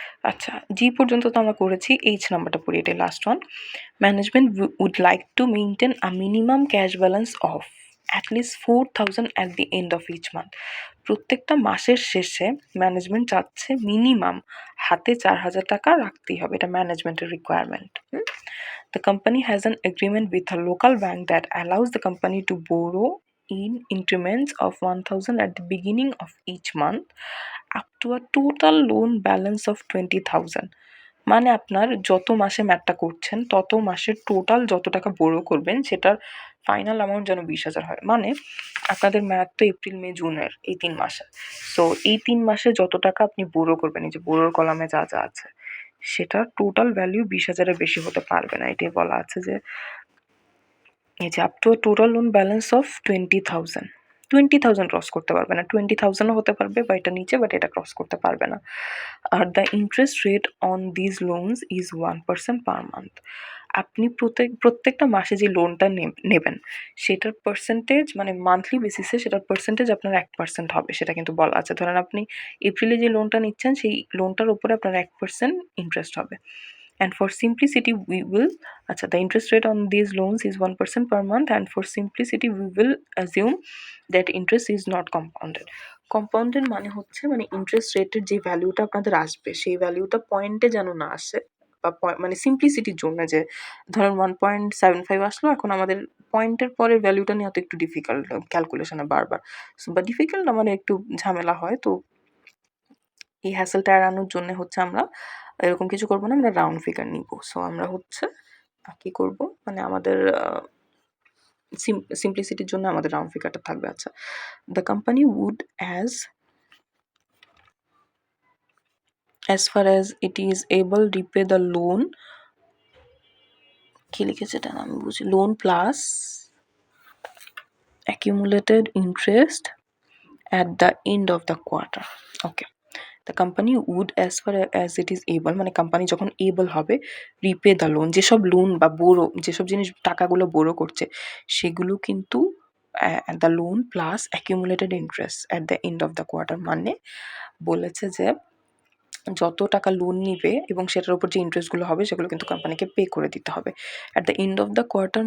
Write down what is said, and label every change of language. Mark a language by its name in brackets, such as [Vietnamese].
[Bangla] আচ্ছা, জি পর্যন্ত তো আমরা করেছি, এইচ নাম্বারটা পড়ি, এটাই last one. [English] Management would like to maintain a minimum cash balance of at least 4000 at the end of each month. [Bangla] প্রত্যেকটা মাসের শেষে ম্যানেজমেন্ট চাচ্ছে মিনিমাম হাতে 4000 টাকা রাখতেই হবে, এটা ম্যানেজমেন্টের requirement. [English] The company has an agreement with a local bank that allows the company to borrow in increments of 1000 at the beginning of each month up to a total loan balance of 20,000. [Bangla] মানে আপনার যত মাসে ম্যাটটা করছেন তত মাসের total যত টাকা বোরো করবেন সেটার ফাইনাল অ্যামাউন্ট যেন 20,000 হয়। মানে আপনাদের ম্যাথ তো এপ্রিল মে জুনের এই 3 মাসে। সো এই 3 মাসে যত টাকা আপনি বোরো করবেন, এই যে বোরোর কলামে যা যা আছে সেটার টোটাল ভ্যালু 20,000-এর বেশি হতে পারবে না। এটাই বলা আছে যে এই যে [English] Up to total loan balance of 20,000। [Bangla] 20,000 cross করতে পারবে না, 20,000ও হতে পারবে বা এটা নিচে, বাট এটা ক্রস করতে পারবে না। [English] আর the interest rate on these loans is 1% per month. [Bangla] আপনি প্রত্যেকটা মাসে যে লোনটা নেবেন সেটার পার্সেন্টেজ মানে মান্থলি বেসিসে সেটার পার্সেন্টেজ আপনার 1% হবে, সেটা কিন্তু বলা আছে। ধরেন আপনি এপ্রিলে যে লোনটা নিচ্ছেন সেই লোনটার উপরে আপনার 1% ইন্টারেস্ট হবে। [English] And for simplicity, we will, the interest rate on these loans is 1% per month, and for simplicity, we will assume that interest is not compounded. [Bangla] Compounded মানে হচ্ছে মানে ইন্টারেস্ট রেটের যে ভ্যালুটা আপনাদের আসবে সেই ভ্যালুটা পয়েন্টে যেন না আসে, বা মানে সিম্পলিসিটির জন্য যে ধরেন 1.75 আসলো, এখন আমাদের পয়েন্টের পরের ভ্যালুটা নিয়ে তো একটু ডিফিকাল্ট ক্যালকুলেশনে বারবার, বা ডিফিকাল্ট না মানে একটু ঝামেলা হয়। তো এই হ্যাসেলটা এড়ানোর জন্য হচ্ছে আমরা এরকম কিছু করবো না, আমরা রাউন্ড ফিগার নিব। সো আমরা হচ্ছে কি করব, মানে আমাদের সিম্পলিসিটির জন্য আমাদের রাউন্ড ফিগারটা থাকবে। [English] আচ্ছা, the company would as far as it is able repay the loan, [Bangla] কি লিখেছে এটা আমি বুঝি, [English] Loan plus accumulated interest at the end of the quarter. Okay, the company would as far as it is able, [Bangla] মানে company যখন able হবে repay the loan, যেসব loan বা বোরো, যেসব জিনিস টাকাগুলো বোরো করছে সেগুলো কিন্তু [English] The loan plus accumulated interest at the end of the quarter. [Bangla] মানে বলেছে যে যত টাকা লোন নিবে এবং সেটার উপর যে ইন্টারেস্টগুলো হবে সেগুলো কিন্তু কোম্পানিকে পে করে দিতে হবে [English] At the end of the quarter.